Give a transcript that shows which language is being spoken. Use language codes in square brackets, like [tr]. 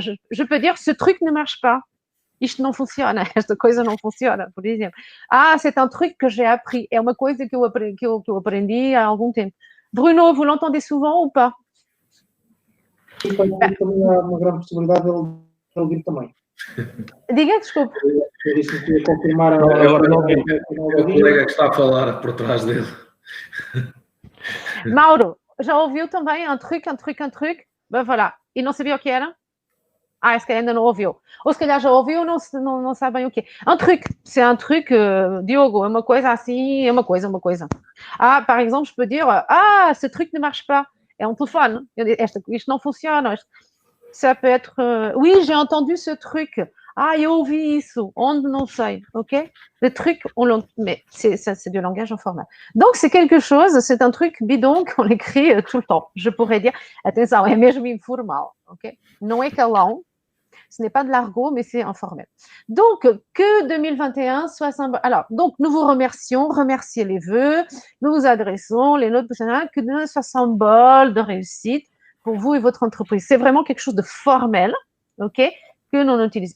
[fr] Je peux dire, ce truc ne marche pas. [pt] Isto não funciona, esta coisa não funciona, por exemplo. [fr] Ah, c'est un truc que j'ai appris. [pt] É uma coisa que eu aprendi há algum tempo. [fr] Bruno, vous l'entendez souvent ou pas? [pt] E também há uma grande possibilidade dele ouvir também. Diga, desculpe. Eu disse que ia confirmar a Agora não é o colega que está a falar por trás dele. Mauro, já ouviu também un truc? [fr] Ben voilà. [pt] E não sabia o que era? Ah, se calhar ainda não ouviu. Ou se calhar já ouviu, não sabe bem o que é. [fr] Un truc, c'est un truc, [pt] Diogo, é uma coisa assim, é uma coisa. [fr] Ah, par exemple, je peux dire, ah, ce truc ne marche pas. [pt] É um telefone. Isto não funciona. [fr] Ça peut être, oui, j'ai entendu ce truc. [pt] Ah, eu ouvi isso. Onde? Não sei. OK? [fr] Le truc, mais c'est du langage informel. Donc, c'est quelque chose, c'est un truc bidon qu'on écrit tout le temps. Je pourrais dire, [pt] atenção, é mesmo informal. OK? Não é calão. [fr] Ce n'est pas de l'argot, mais c'est informel. Donc, que 2021 soit symbole. Alors, donc, nous vous remerciez les vœux, nous vous adressons les notes personnelles, que ce soit symbole de réussite pour vous et votre entreprise. C'est vraiment quelque chose de formel, OK, que l'on utilise.